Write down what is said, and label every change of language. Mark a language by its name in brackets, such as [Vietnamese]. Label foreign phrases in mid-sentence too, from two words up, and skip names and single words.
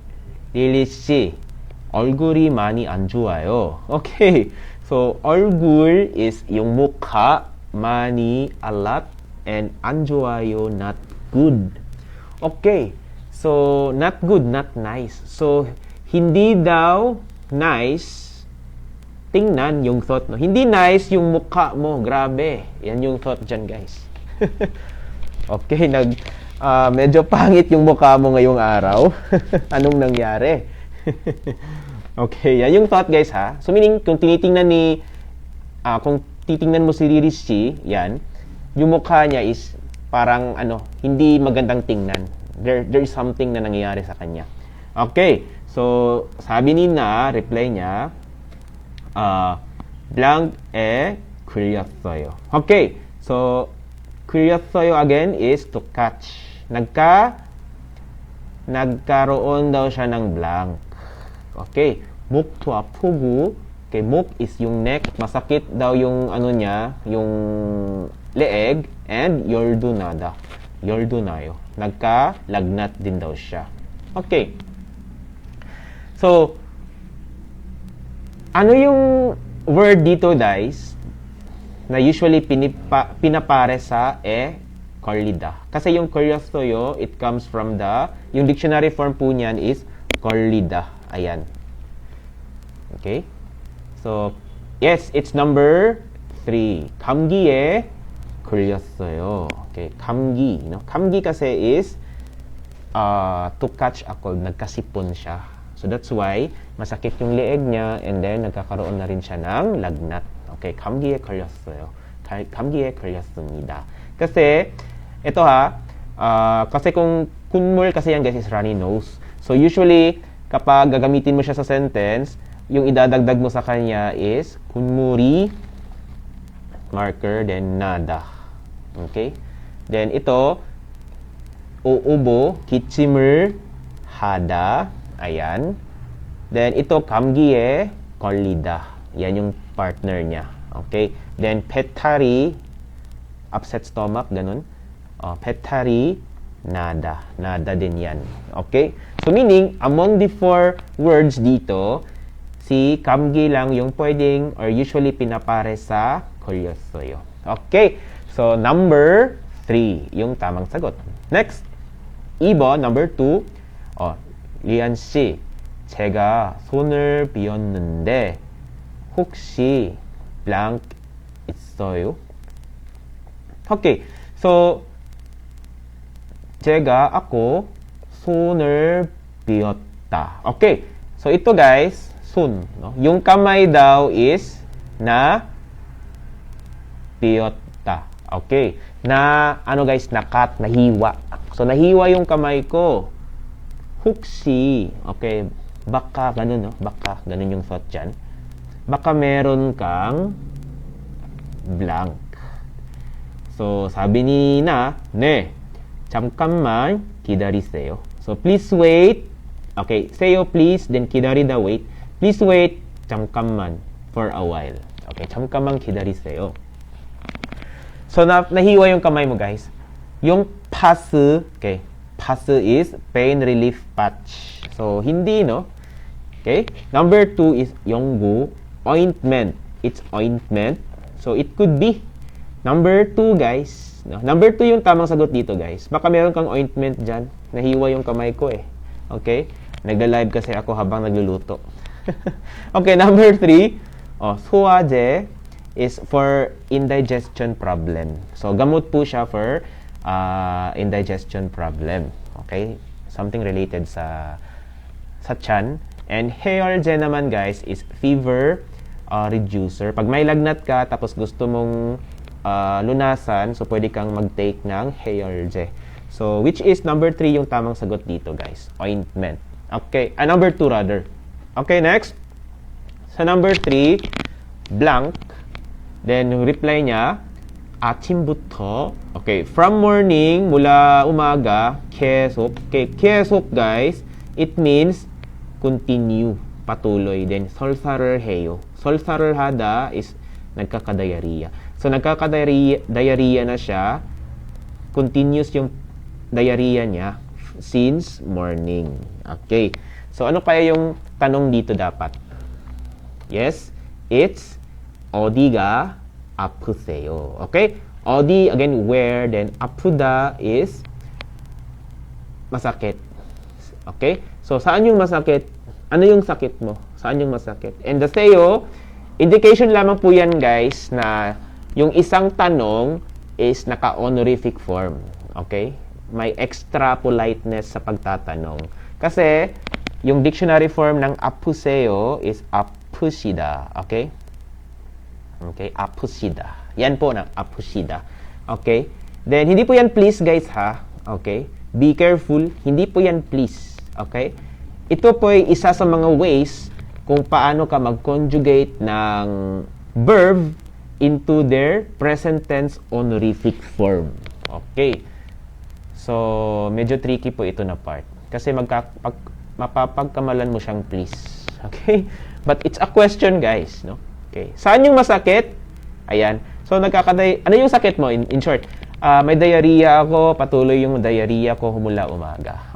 [Korean] 릴리 씨, 얼굴이 많이 안 좋아요. [English] Okay. So 얼굴 is [Filipino] yung mukha, [English] 많이 a lot, and [Korean] 안 좋아요, [English] not good. Okay. So not good, not nice. [Filipino] So hindi daw nice tingnan yung thought, no? Hindi nice yung mukha mo. Grabe. Yan yung thought dyan, guys. Okay, medyo pangit yung mukha mo ngayong araw. Anong nangyari? Okay, yan yung thought, guys, ha? So, meaning, kung titingnan mo si Ririshi, yan, yung mukha niya is parang, hindi magandang tingnan. [English] There is something [Filipino] na nangyayari sa kanya. Okay, so, sabi ni na, reply niya, [Korean] blank 걸렸어요. [English] Okay, so 걸렸어요 again is to catch. [Filipino] Nagkaroon daw siya ng blank. Okay, [Korean] 목도 아프고. [Filipino] Okay, 목 [English] is yung neck, [Filipino] masakit daw yung niya, yung leeg, and 열도나요. Nagkalagnat din daw siya. [English] Okay. [Filipino] So, ano yung word dito, guys, na usually pinapare sa 걸리다. Kasi yung 걸렸어요, [English] it comes from yung dictionary form [Filipino] po niyan [English] is 걸리다. Ayan. Okay? So, yes, it's number 3. [Korean] 감기에 걸렸어요. Okay, 감기. [English] 감기 kasi is to catch a cold. [Filipino] Nagkasipon siya. So, that's why masakit yung leeg niya, [English] and then [Filipino] nagkakaroon na rin siya ng lagnat. [Korean] Okay, 감기에 걸렸어요. 감기에 걸렸습니다. [Filipino] Kasi, ito kasi kung kunmul kasi yan guys [English] is runny nose. So, usually, [Filipino] kapag gagamitin mo siya sa sentence, yung idadagdag mo sa kanya is kunmuri, marker, then nada. Okay? Then ito, uubo, [Korean] 기침을 하다. [Filipino] Ayan. Then ito, [Korean] 감기에 걸리다. [Filipino] Yan yung partner niya. Okay? Then 배탈이, [English] upset stomach, [Filipino] ganun. 배탈이 nada. Nada din yan. [English] Okay? [Filipino] So meaning, [English] among the four words [Filipino] dito, si 감기 lang yung pwedeng or usually pinapare sa 걸렸어요. Okay? So number 3, yung tamang sagot. [English] Next. [Korean] 2번, [English] number 2. [Korean] 리안 씨, 제가 손을 비었는데 혹시 blank 있어요? [Filipino] Okay. So ako [Korean] 손을 비었다. [English] Okay. [Filipino] So ito guys, 손, no? Yung kamay daw is na 비었다. Okay. Na ano guys, nakat, nahiwa. So nahiwa yung kamay ko. 혹시, okay, baka ganun, no? Baka ganun yung thought dyan. Baka meron kang blank. So sabi ni na, [Korean] 네, 잠깐만 기다리세요. [English] So please wait. Okay, seyo please, then 기다리다 wait. Please wait, 잠깐만, for a while. [Korean] Okay, 잠깐만 기다리세요. [Filipino] So nahiwa yung kamay mo guys. [English] Yung pass, okay, pass is pain relief patch. [Filipino] So hindi, no? Okay. [English] Number 2 is yonggu, ointment. It's ointment. So it could be number 2 guys. No? [Filipino] Number 2 yung tamang sagot dito guys. Baka meron kang ointment dyan. Nahiwa yung kamay ko eh. Okay. Nagla-live kasi ako habang nagluluto. [English] Okay, number 3. 소화제 is for indigestion problem. [Filipino] So gamot po siya for [English] indigestion problem. [Filipino] Okay? [English] Something related [Filipino] sa tiyan. [English] And 해열제 naman guys is fever reducer. [Filipino] Pag may lagnat ka tapos gusto mong lunasan, so pwede kang mag-take ng 해열제. So which is number 3 yung tamang sagot dito guys. [English] Ointment. Okay, number 2 rather. Okay, next. [Filipino] Sa number 3, blank. Then yung reply niya, [Korean] 아침부터. [English] Okay, from morning, [Filipino] mula umaga, [Korean] 계속. [English] Okay, 계속 guys, it means continue, patuloy. [Korean] Then 설사를 해요. 설사를 하다 is nagkakadiarrhea. [Filipino] So nagkakadiarrhea na siya. [English] Continuous yung diarrhea [Filipino] niya since morning. [English] Okay. [Filipino] So ano kaya yung tanong dito dapat? [English] Yes, it's [Korean] 어디가 아프세요. [English] Okay? [Korean] 어디, [English] again, where, then 아프다 is masakit. [Filipino] Okay? So, saan yung masakit? Ano yung sakit mo? Saan yung masakit? And the seyo, [English] indication lamang [Filipino] po yan, guys, na yung isang tanong is naka-honorific form. Okay? May extra politeness sa pagtatanong. Kasi, yung [English] dictionary form [Filipino] ng 아프세요 is 아프시다. Okay? [Korean] Okay, 아프시다. [Filipino] Yan po na, 아프시다. Okay? Then, hindi po yan please, guys, ha? [English] Okay? Be careful. [Filipino] Hindi po yan please. Okay? Ito po ay isa sa mga ways kung paano ka mag-conjugate ng verb [English] into their present tense honorific form. [Filipino] Okay? [English] So, [Filipino] medyo tricky po ito na part. Kasi mapapagkamalan mo siyang please. [English] Okay? But it's a question, guys, no? Okay. [Filipino] Saan yung masakit? Ayan. So, ano yung sakit mo? [English] In short, [Filipino] may diarrhea ako, patuloy yung diarrhea ko mula umaga.